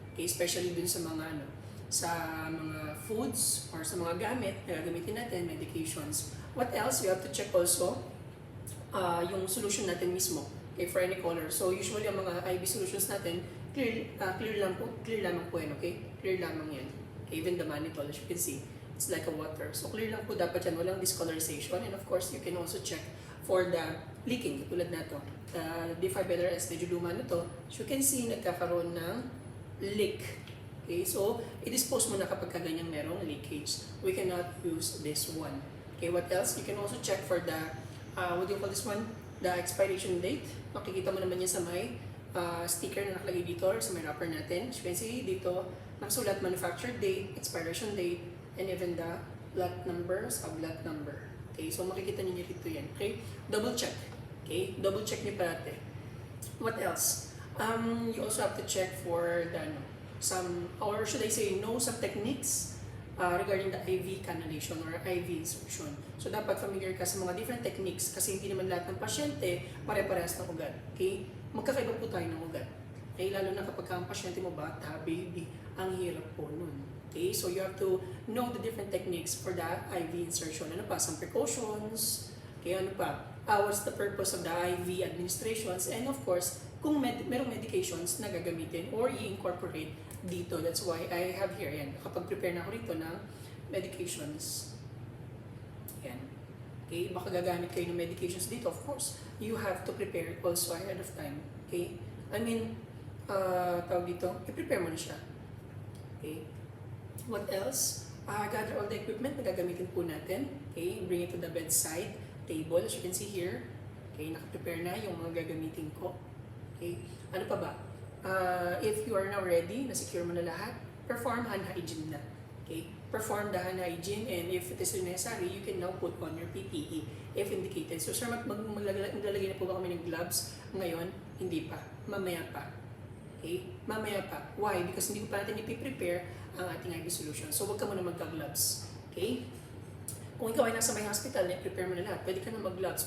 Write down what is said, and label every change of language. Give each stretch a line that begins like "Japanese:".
Filipino: Okay, especially dun sa mga sa mga foods or sa mga gamit na gagamitin natin, medications.
English: What else? We have to check also
Filipino: yung solution natin mismo.
English: Okay, for any color.
Filipino: So usually ang mga IV solutions natin, clear lamang po yan, okay? Clear lamang yan.
English: Okay, even the mannitol, as you can see, it's like a water.
Filipino: So clear lang po dapat yan, walang discolorization.
English: And of course, you can also check for the leaking,
Filipino: tulad na to. D5 LRS, medyo luma na to.
English: As you can see,
Filipino: nagkakaroon ng leak.
English: Okay,
Filipino: so i-dispose mo na kapag kaganyang merong leakage.
English: We cannot use this one. Okay, what else? You can also check for the, what do you call this one? The expiration date.
Filipino: Makikita mo naman yan sa may sticker na nakalagay dito or sa may wrapper natin.
English: As you can see, dito, nakasulat manufacture date, expiration date, and even the lot number, sub-lot number. Okay, so
Filipino: makikita niyo dito yan.
English: Okay, double check. Okay, double check
Filipino: niyo parate.
English: What else? You also have to check for the some, or should I say, know some techniques regarding the IV cannulation or IV insertion.
Filipino: So dapat familiar ka sa mga different techniques kasi hindi naman lahat ng pasyente pare-parehas ng ugat. Okay? Magkakaiba po tayo ng ugat. Okay? Lalo na kapag ang pasyente mo bata, baby, ang hirap po nun.
English: Okay? So you have to know the different techniques for the IV insertion.
Filipino: Ano pa?
English: Some precautions.
Filipino: Okay? Ano pa?
English: What's the purpose of the IV administrations? And of course,
Filipino: kung merong medications na gagamitin or i-incorporate dito.
English: That's why I have here,
Filipino: yan, nakapag-prepare na ako rito ng medications. Yan. Okay, baka gagamit kayo ng medications dito.
English: Of course, you have to prepare it also ahead of time. Okay?
Filipino: I mean, tawag dito, i-prepare mo na siya.
English: Okay? What else? Gather all the equipment
Filipino: na gagamitin po natin.
English: Okay? Bring it to the bedside table, as you can see here.
Filipino: Okay? Nakaprepare na yung mga gagamitin ko. Okay? Ano pa ba?
English: If you are now ready,
Filipino: na-secure mo na lahat,
English: perform hand hygiene na. Okay? Perform the hand hygiene, and if it is necessary, you can now put on your PPE if indicated.
Filipino: So sir, maglalagay na po ba kami ng gloves ngayon? Hindi pa. Mamaya pa. Okay? Mamaya pa. Why?
English: Because
Filipino: hindi ko pa natin ipiprepare ang ating IV solution. So huwag ka muna magka-gloves. Okay? Kung ikaw ay nasa may hospital, na-prepare mo na lahat, pwede ka na mag-gloves.